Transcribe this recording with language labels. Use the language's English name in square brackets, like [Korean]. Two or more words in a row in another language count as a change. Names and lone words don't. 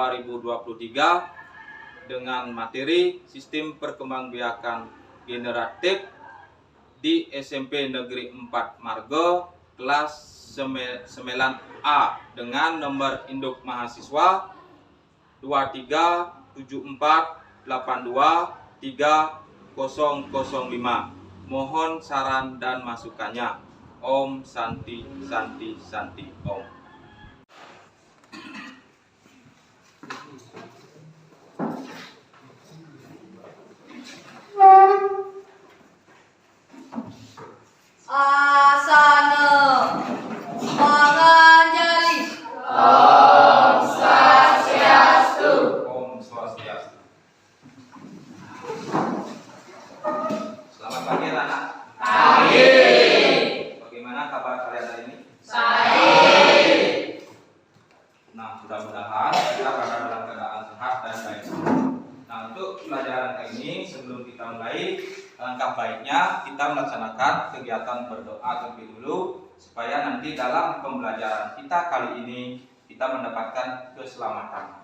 [Indonesian] 2023 dengan materi sistem perkembangbiakan generatif di SMP Negeri 4 Margo kelas 9A dengan nomor induk mahasiswa 23748230005. Mohon saran dan masukannya. [Sanskrit] Om Santi Santi Santi Om. Asana Panganjali. Om Swastiastu. Om Swastiastu. [Indonesian] Selamat pagi anak-anak. Pagi. Bagaimana kabar kalian hari ini? Baik. Nah, mudah-mudahan kita berada dalam keadaan sehat dan baik. Nah, untuk pelajaran kali ini sebelum kita mulai, langkah baiknya kita melaksanakan kegiatan berdoa terlebih dulu supaya nanti dalam pembelajaran kita kali ini kita mendapatkan keselamatan.